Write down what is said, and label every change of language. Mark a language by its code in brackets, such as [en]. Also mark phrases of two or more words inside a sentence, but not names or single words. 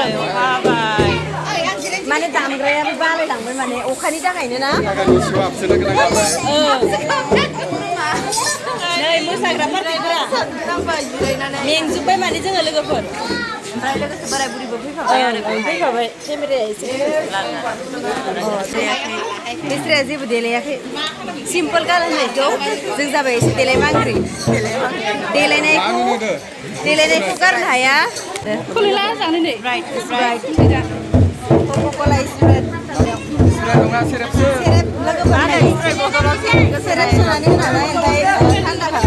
[brx] माने दामग्रायाबो बारायलांबाय माने अखानि थाखायनो ना नै मोसाग्रा पार्टिफोरा मेंजोब्बाय माने जोङो लोगोफोर ओमफ्राय लोगोसे बोराय बुरिबो फैफाबाय केमेराया एसे बेस्राया जेबो देलायाखै सिम्पोल गाननायखौ जों जाबाय एसे देलायमांग्रि देलायनायखौ गारनो हाया Coca-Cola Sprite. Serep senani nana entai tanda